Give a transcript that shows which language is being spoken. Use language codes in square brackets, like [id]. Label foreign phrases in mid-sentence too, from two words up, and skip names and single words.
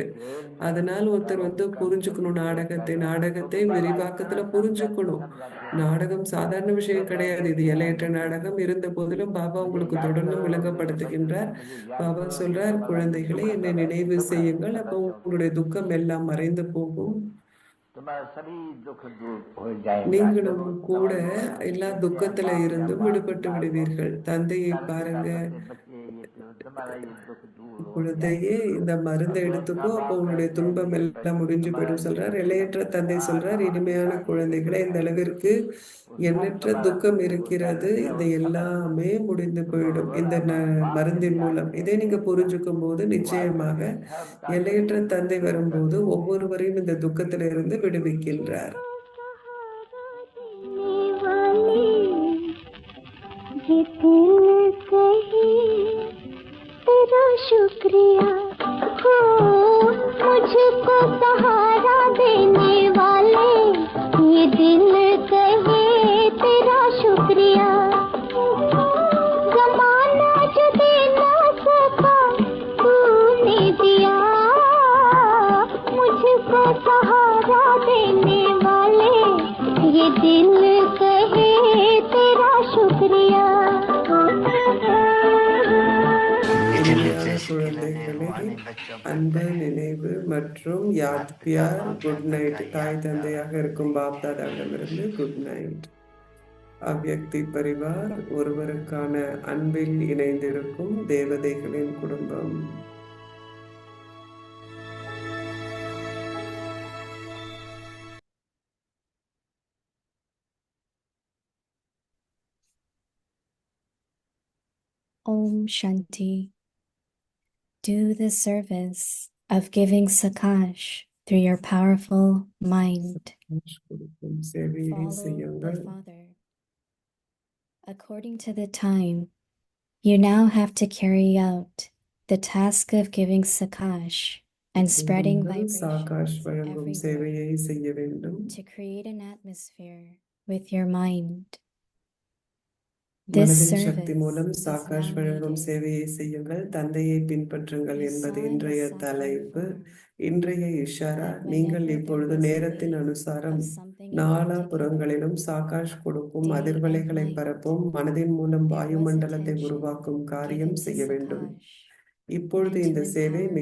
[ta] அதனால ஒருத்தர் புரிஞ்சுக்கணும் நாடகத்தை விரிவாக்கத்துல புரிஞ்சுக்கணும். நாடகம் சாதாரண விஷயம் கிடையாது. இது எல்லையற்ற நாடகம். இருந்த போதிலும் பாபா உங்களுக்கு தொடர்ந்து விளங்கப்படுத்துகின்றார். பாபா சொல்றார், குழந்தைகளை என்னை நினைவு செய்யுங்கள், அப்போ உங்களுடைய துக்கம் எல்லாம் மறைந்து போகும். [hi] तुम्हारा सभी दुख दूर हो जाएगा। [ta] நீங்களும் [hi] जब [ta] கூட [hi] समझ लो [ta] எல்லா [hi] जैसे आप [ta] துக்கத்துல [hi] बाप या [ta] இருந்தும் [hi] माँ [ta] விடுபட்டு [hi] पिता को [ta] விடுவீர்கள். தந்தையை [hi] प्यार से [ta] பாருங்க, [hi] करते बच्चे ये करो, तुम्हारा ये दुख दूर हो [ta] குழந்தையே [hi] जाएगा। [ta] இந்த மருந்தை [hi] और बहुत [ta] எடுத்துக்கோ, [hi] का [ta] அப்போ [hi] बाप [ta] உன்னுடைய [hi] कहते हैं [ta] துன்பம் [hi] मेरे [ta] எல்லாம் [hi] बच्चे [ta] முடிஞ்சு [hi] तुम्हारा [ta] போயிடும் [hi] ये [ta] சொல்றார். [hi] दुख [ta] எல்லையற்ற தந்தை [hi] संसार [ta] சொல்றார், [hi] जहाँ [ta] இனிமையான [hi] संसार ये दुख [ta] குழந்தைகளே, இந்த [hi] है [ta] அளவிற்கு [hi] वो सब [ta] எண்ணற்ற [hi] तुम्हारा [ta] துக்கம் [hi] दुख वो [ta] இருக்கிறது, [hi] दर्द है [ta] இது [hi] वो सब [ta] எல்லாமே முடிந்து [hi] तुम [ta] போயிடும் இந்த [hi] बाप के [ta] மருந்தின் [hi] प्यार [ta] மூலம். [hi] से [ta] இதை நீங்க புரிஞ்சுக்கும் போது [hi] वो [ta] நிச்சயமாக [hi] आपके सब का [ta] எல்லையற்ற [hi] दुख [ta] தந்தை [hi] दूर कर [ta] வரும்போது [hi] देते हैं। [ta] ஒவ்வொருவரையும் இந்த துக்கத்திலிருந்து விடுவிக்கின்றார். [hi] ये दिल कहे तेरा शुक्रिया हो, मुझको सहारा देने वाले, ये दिल कहे तेरा शुक्रिया। जमाना जो दे ना सका तूने दिया, मुझको सहारा देने वाले, ये दिल कहे तेरा शुक्रिया। [ta] இனிமையான குழந்தைகளே, அன்பு, நினைவு மற்றும் [hi] याद प्यार. [ta] குட் நைட். தாய் தந்தையாக இருக்கும் பாப் தாதாவிடமிருந்து குட் நைட். [hi] अव्यक्ति परिवार, [ta] ஒருவருக்கான அன்பில் இணைந்திருக்கும் தேவதைகளின் குடும்பம். [hi] ओम शांति. [en] Do the service of giving Sakash through your powerful mind. [ta] கொடுக்கும் சேவையை [en] Follow the [ta] செய்யுங்கள். [en] Father. According to the time, you now have to carry out the task of giving Sakash and spreading [ta] நீங்கள் சாகாஷ் [en] vibrations [ta] வழங்கும் [en] everywhere [ta] சேவையை செய்ய வேண்டும். [en] to create an atmosphere with your mind. This [ta] மனதின் [en] service [ta] சக்தி மூலம் [en] is [ta] சாகாஷ் [en] now [ta] வழங்கும் [en] needed. [ta] சேவையை செய்யுங்கள். தந்தையை பின்பற்றுங்கள் [en] You [ta] என்பது [en] saw in the [ta] இன்றைய [en] Sakyam [ta] தலைப்பு. [en] form [ta] இன்றைய இஷாரா, [en] that [ta] நீங்கள் [en] whenever there [ta] இப்பொழுது [en] was a [ta] நேரத்தின் [en] need [ta] அனுசாரம் [en] of something in [ta] நாலா [en] particular, [ta] புறங்களிலும் சாகாஷ் கொடுக்கும் [en] day and [ta] அதிர்வலைகளை [en] night, [ta] பரப்பும் மனதின் மூலம் [en] there was [ta] வாயுமண்டலத்தை [en] attention [ta] உருவாக்கும் காரியம் [en] given to [ta] செய்ய வேண்டும். [en] Sakash [ta] இப்பொழுது [en] and [ta] இந்த [en] to [ta] சேவை [en] empowering